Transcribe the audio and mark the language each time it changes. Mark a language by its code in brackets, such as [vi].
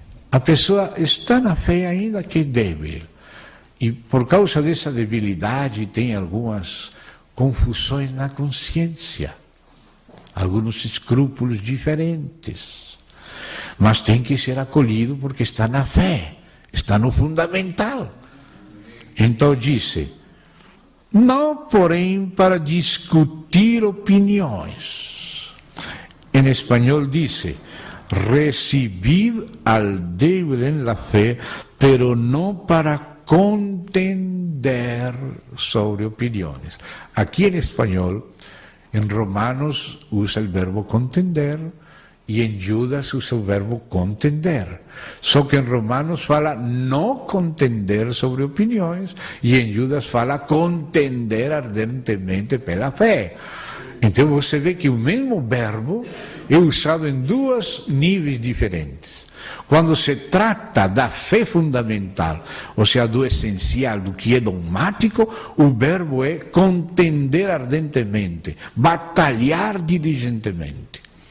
[pt] A pessoa está na fé ainda que é débil, e por causa dessa debilidade tem algumas confusões na consciência, alguns escrúpulos diferentes, mas tem que ser acolhido porque está na fé, está no fundamental. Então disse: não, porém, para discutir opiniões. Em espanhol diz: [es] recibid al débil en la fe, pero no para contender sobre opiniones. Aquí en español, en Romanos usa el verbo contender y en Judas usa el verbo contender. [pt] Só que en Romanos fala no contender sobre opiniões e em Judas fala contender ardentemente pela fé. Então você vê que o mesmo verbo é usado em dois níveis diferentes. Quando se trata da fé fundamental, ou seja, do essencial, do que é dogmático, o verbo é contender ardentemente, batalhar diligentemente.